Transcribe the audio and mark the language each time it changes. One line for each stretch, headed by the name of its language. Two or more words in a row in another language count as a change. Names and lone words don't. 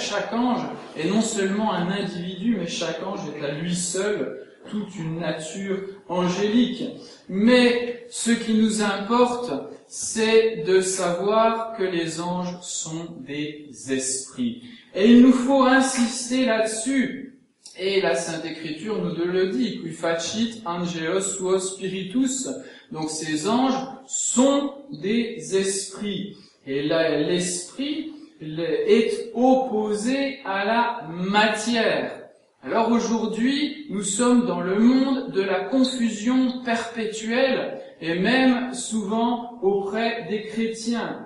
French: Chaque ange est non seulement un individu, mais chaque ange est à lui seul toute une nature angélique. Mais ce qui nous importe, c'est de savoir que les anges sont des esprits. Et il nous faut insister là-dessus. Et la Sainte Écriture nous le dit,
Latin: qui facit angeos suo spiritus.
French: Donc ces anges sont des esprits. Et là, l'esprit est opposé à la matière. Alors aujourd'hui, nous sommes dans le monde de la confusion perpétuelle, et même souvent auprès des chrétiens.